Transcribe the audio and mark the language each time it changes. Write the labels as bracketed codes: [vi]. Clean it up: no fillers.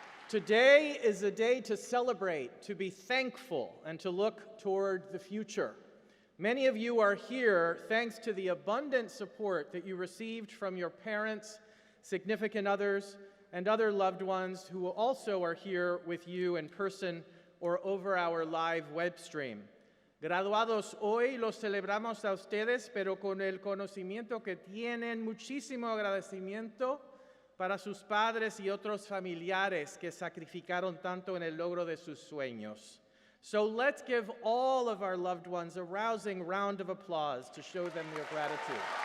[en] Today is a day to celebrate, to be thankful, and to look toward the future. Many of you are here thanks to the abundant support that you received from your parents, significant others, and other loved ones who also are here with you in person or over our live web stream. [es] Graduados, hoy los celebramos a ustedes, pero con el conocimiento que tienen muchísimo agradecimiento para sus padres y otros familiares que sacrificaron tanto en el logro de sus sueños. [en] So let's give all of our loved ones a rousing round of applause to show them your gratitude.